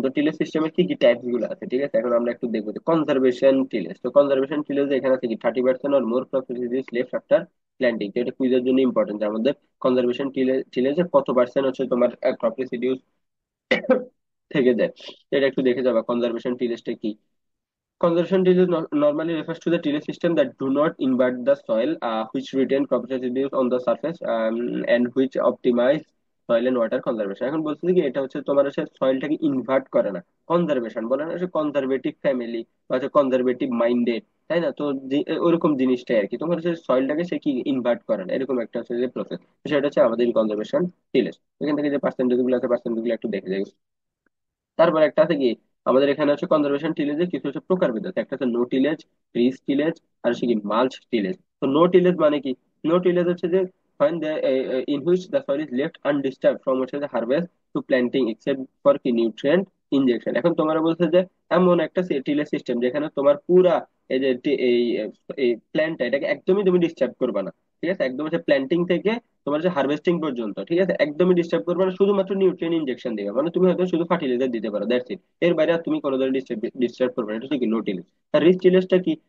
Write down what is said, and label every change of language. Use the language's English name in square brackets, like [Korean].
[Bangla] তো টিলেস সিস্টেমের কি কি টাইপস গুলো আছে, ঠিক আছে, এখন আমরা একটু দেখবো যে কনজারভেশন টিলেস। তো কনজারভেশন টিলেস এখানে আছে কি 30% or more crop residues left after planting. তো এটা কুইজের জন্য ইম্পর্টেন্ট, যে আমাদের কনজারভেশন টিলেসে কত পার্সেন্ট হচ্ছে তোমার ক্রপ রেসিডিউস থেকে যায়। তো এটা একটু দেখে যাবা কনজারভেশন টিলেসটা কি। [English] Conservation tillage normally refers to the tillage system that do not invert the soil, which retain crop residues on the surface, and which optimize soil and water conservation। [Bangla] এখন বলছি কি এটা হচ্ছে তোমার হচ্ছে সয়েলটাকে ইনভার্ট করে না, কনজারভেশন বলে না, কনজারভেটিভ ফ্যামিলি বা হচ্ছে কনজারভেটিভ মাইন্ডেড, তাই না? তো ওরকম জিনিসটাই আর কি, তোমার হচ্ছে সয়েলটাকে সে কি ইনভার্ট করে না, এরকম একটা হচ্ছে যে প্রসেস। সেটা হচ্ছে আমাদের কনজারভেশন টিলেজ। এখান থেকে যে পার্সেন্টেজ গুলো আছে পার্সেন্টেজ গুলো একটু দেখে যাই। তারপর একটা আছে কি, আমাদের এখানে হচ্ছে কনজারভেশন টিলেজের কিছু হচ্ছে প্রকারভেদ আছে। একটা হচ্ছে নো টিলেজ, রিস টিলেজ, আর হচ্ছে কি মাল্চ টিলেজ। তো নো টিলেজ মানে কি? [English] No tillage হচ্ছে যে when the in which the soil is left undisturbed from হচ্ছে যে harvest to planting except for কি nutrient injection. [Bangla] এখন তোমার বলছে যে এমন একটা টিলেজ সিস্টেম যেখানে তোমার পুরা এই যে এই প্ল্যান্টটা এটাকে একদমই তুমি ডিস্টার্ব করবে না। ঠিক আছে, একদম হচ্ছে প্ল্যান্টিং থেকে তোমার যে হার্ভেস্টিং পর্যন্ত, ঠিক আছে, একদমই ডিস্টার্ব করবে না, শুধুমাত্র নিউট্রিয়েন্ট ইনজেকশন দিবে। মানে তুমি হয়তো শুধু ফার্টিলাইজার দিতে পারো, দ্যাটস ইট। এর বাইরে আর তুমি কোনো ধরনের ডিস্টার্ব করবে না, এটা হচ্ছে কি নো টিলেজ। আর রিচ টিলেজটা কি?